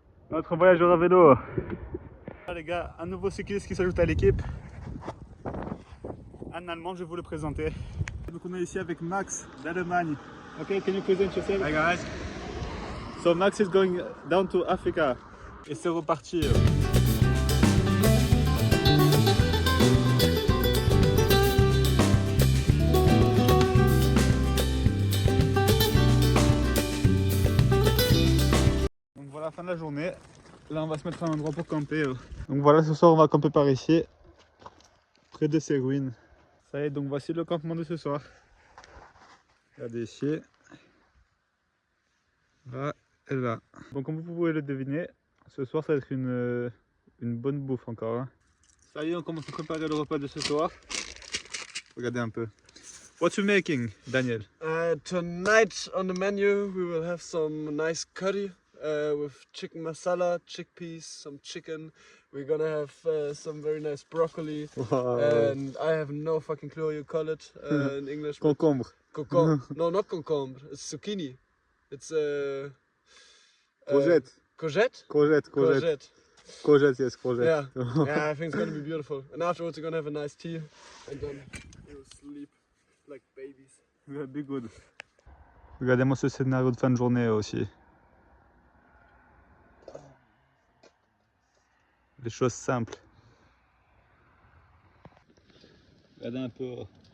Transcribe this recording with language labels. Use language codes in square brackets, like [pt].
[fr] Notre voyageur à vélo. Ah, les gars, un nouveau cycliste qui s'ajoute à l'équipe. Un Allemand, je vais vous le présenter. Donc on est ici avec Max d'Allemagne. [en] Ok, can you present yourself? Hi guys. So Max is going down to Africa. [fr] Et c'est reparti. Donc voilà, fin de la journée. Là on va se mettre à un endroit pour camper. Donc voilà, ce soir on va camper par ici. Près de ces ruines. Ça y est, donc voici le campement de ce soir. Regardez ici. Là et là. Donc comme vous pouvez le deviner, ce soir ça va être une bonne bouffe encore. Hein. Ça y est, on commence à préparer le repas de ce soir. Regardez un peu. [en] What you making, Daniel? Tonight on the menu we will have some nice curry with chicken masala, chickpeas, some chicken. We're gonna have some very nice broccoli. Wow. And I have no fucking clue how you call it in English. but- Concombre. No, not concombre. It's zucchini. It's Courgette. Courgette? Courgette. Courgette, yes, courgette. Yeah. Yeah, I think it's gonna be beautiful. And afterwards we're gonna have a nice tea and then we'll sleep like babies. That'll be good. [fr] Regardez-moi ce scénario de fin de journée aussi. Les choses simples. Regardez un peu.